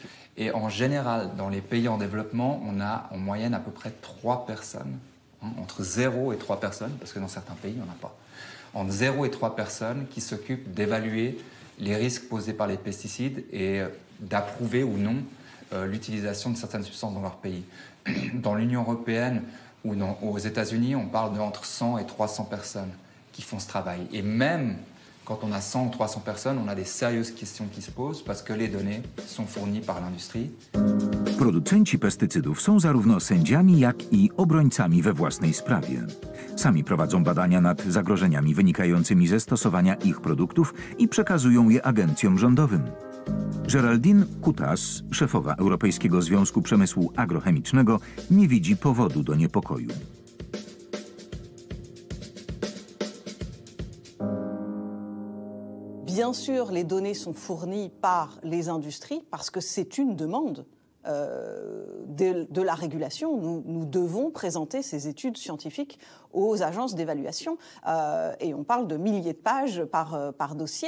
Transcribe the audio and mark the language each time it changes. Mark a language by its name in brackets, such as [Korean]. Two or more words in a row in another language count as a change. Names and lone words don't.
[French] Et en général, dans les pays en développement, on a en moyenne à peu près 3 personnes, entre 0 et 3 personnes, parce que dans certains pays, il n'y en a pas, entre 0 et 3 personnes qui s'occupent d'évaluer les risques posés par les pesticides et d'approuver ou non l'utilisation de certaines substances dans leur pays. Dans l'Union européenne ou aux États-Unis, on parle d'entre 100 et 300 personnes qui font ce travail. Et même quand on a 100 ou 300 personnes, on a des sérieuses questions qui se posent parce que les données sont fournies par l'industrie. [Polish] Producenci pestycydów są zarówno sędziami, jak i obrońcami we własnej sprawie. Sami prowadzą badania nad zagrożeniami wynikającymi ze stosowania ich produktów i przekazują je agencjom rządowym. Geraldine Coutas, szefowa Europejskiego Związku Przemysłu Agrochemicznego, nie widzi powodu do niepokoju. [French] Bien sûr, les données sont fournies par les industries parce que c'est une demande de la régulation. Nous devons présenter ces études scientifiques aux agences d'évaluation et on parle de milliers de pages par dossier.